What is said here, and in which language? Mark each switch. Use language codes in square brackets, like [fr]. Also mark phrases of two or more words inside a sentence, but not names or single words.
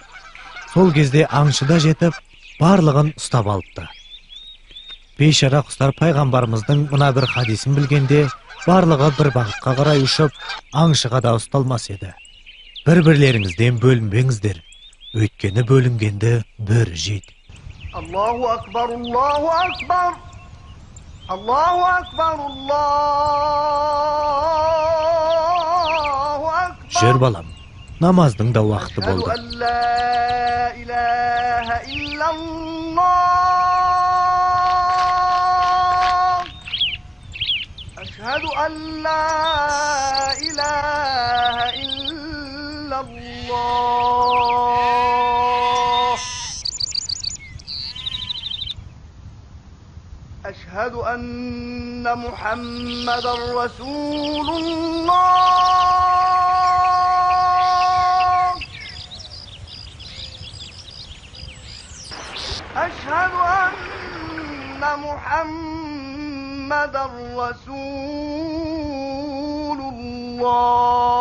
[kk] Сол кезде аңшы да жетіп, барлығын ұстап алыпты. Бейшара құстар пайғамбарымыздың мына бір хадисін білгенде, барлығы бір бағытқа қарай ұшып, аңшыға да ұсталмас еді. Бір-бірлеріңізден бөлінбеңіздер, өйткені бөлінгенді бір жейді. [ar] الله أكبر الله أكبر الله أكبر الله أكبر. [kk] Жүр балам, намаздың да уақыты болды. [ar] أشهد أن لا إله إلا الله أشهد أن محمدا رسول الله أشهد أن محمدا رسول الله